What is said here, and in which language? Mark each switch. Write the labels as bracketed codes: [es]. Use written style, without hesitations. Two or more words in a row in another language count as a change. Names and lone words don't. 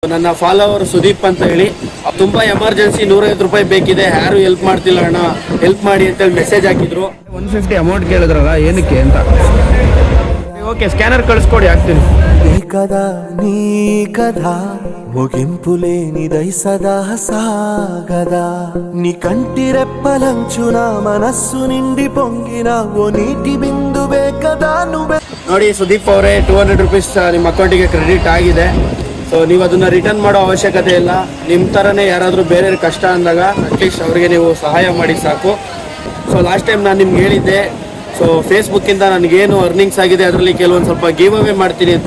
[kn] ನನ್ನ ಫಾಲೋವರ್ ಸುದೀಪ್ ಅಂತ ಹೇಳಿ, ತುಂಬಾ ಎಮರ್ಜೆನ್ಸಿ 150 ರೂಪಾಯಿ ಬೇಕಿದೆ, ಯಾರು ಹೆಲ್ಪ್ ಮಾಡ್ತಿಲ್ಲ ಅಣ್ಣ, ಹೆಲ್ಪ್ ಮಾಡಿ ಅಂತೇಳಿ ಮೆಸೇಜ್ ಹಾಕಿದ್ರು. 150 ಅಮೌಂಟ್ ಕೇಳಿದ್ರಲ್ಲ, ಏನಕ್ಕೆ ಅಂತ. ಓಕೆ, ಸ್ಕ್ಯಾನರ್ ಕಳಿಸ್ಕೊಡಿ, ಹಾಕ್ತೀನಿ. [te] కదా నీ కథ ముగింపు లేనిదై సదా సాగదా నీ కంటి రెప్పలంచున మనస్సు నిండి పొంగిన ఓ నీటి బిందువే కదా నువ్వే. [kn] ನೋಡಿ ಸುದೀಪ್ ಅವರೇ, 200 ರೂಪೀಸ್ ನಿಮ್ಮ ಅಕೌಂಟಿಗೆ ಕ್ರೆಡಿಟ್ ಆಗಿದೆ. ಸೊ ನೀವು ಅದನ್ನ ರಿಟರ್ನ್ ಮಾಡೋ ಅವಶ್ಯಕತೆ ಇಲ್ಲ. ನಿಮ್ಮ ಥರನೇ ಯಾರಾದರೂ ಬೇರೆ ಕಷ್ಟ ಅಂದಾಗ ಅಟ್ಲೀಸ್ಟ್ ಅವರಿಗೆ ನೀವು ಸಹಾಯ ಮಾಡಿ ಸಾಕು. [en] so last time [kn] ನಾನು ನಿಮ್ಗೆ ಹೇಳಿದ್ದೆ, ಸೊ ಫೇಸ್ಬುಕ್ಕಿಂದ ನನಗೇನು ಅರ್ನಿಂಗ್ಸ್ ಆಗಿದೆ ಅದರಲ್ಲಿ ಕೆಲವೊಂದು ಸ್ವಲ್ಪ [en] give away [kn] ಮಾಡ್ತೀನಿ ಅಂತ.